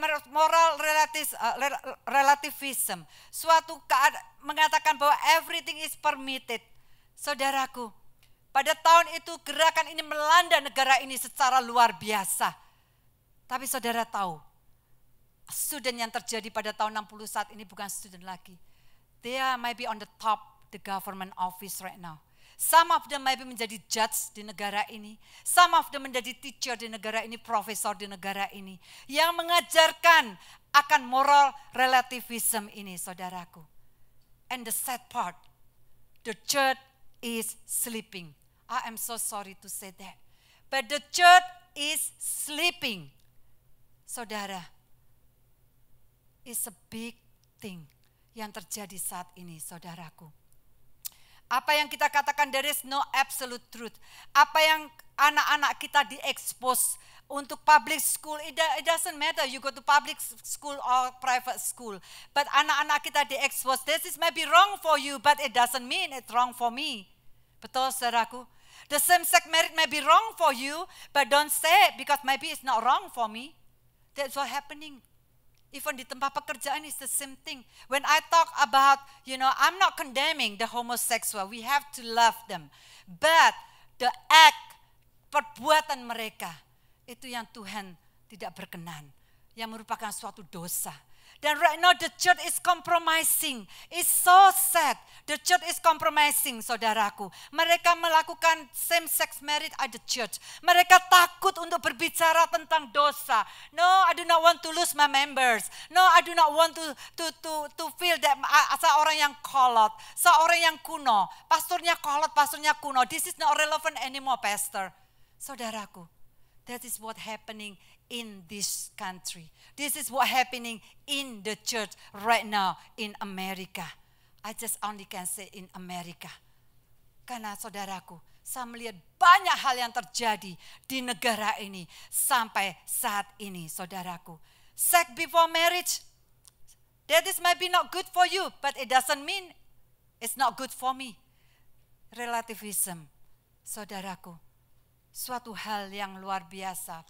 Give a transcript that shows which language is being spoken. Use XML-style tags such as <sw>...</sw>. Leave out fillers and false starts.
<en>Moral relativism,</en> <id>suatu mengatakan bahwa</id> <en>everything is permitted.</en> <id>Saudaraku, pada tahun itu gerakan ini melanda negara ini secara luar biasa. Tapi saudara tahu, student yang terjadi pada tahun 60 saat ini bukan student lagi.</id> <en>They are maybe on the top the government office right now. Some of them maybe</en> <id>menjadi judge di negara ini.</id> <en>Some of them</en> <id>menjadi teacher di negara ini, profesor di negara ini. Yang mengajarkan akan moral relativism ini, saudaraku.</id> <en>And the sad part, the church is sleeping. I am so sorry to say that. But the church is sleeping.</en> <id>Saudara,</id> <en>it's a big thing</en> <id>yang terjadi saat ini, saudaraku. Apa yang kita katakan</id> <en>there is no absolute truth.</en> <id>Apa yang anak-anak kita diekspos untuk</id> <en>public school, it doesn't matter you go to public school or private school. But</en> <id>anak-anak kita diekspos,</id> <en>this is maybe wrong for you, but it doesn't mean it's wrong for me.</en> <id>Betul, saudaraku?</id> <en>The same-sex marriage may be wrong for you, but don't say it because maybe it's not wrong for me. That's what happening. Even</en> <id>di tempat pekerjaan</id> <en>is the same thing. When I talk about, I'm not condemning the homosexual. We have to love them. But the act,</en> <id>perbuatan mereka, itu yang Tuhan tidak berkenan. Yang merupakan suatu dosa. Dan</id> <en>right now the church is compromising. It's so sad. The church is compromising, saudaraku.</en> <id>Mereka melakukan</id> <en>same-sex marriage at the church.</en> <id>Mereka takut untuk berbicara tentang dosa.</id> <en>No, I do not want to lose my members. No, I do not want to feel that</en> <id>seorang yang kolot, seorang yang kuno. Pastornya kolot, pastornya kuno.</id> <en>This is not relevant anymore, pastor. Saudaraku, that is what happening in this country. This is what happening in the church right now in America. I just only can say in America.</en> <id>Karena saudaraku, saya melihat banyak hal yang terjadi di negara ini sampai saat ini, saudaraku.</id> <en>Sex before marriage, that is maybe not good for you, but it doesn't mean it's not good for me. Relativism,</en> <id>Saudaraku, suatu hal yang luar biasa.</id>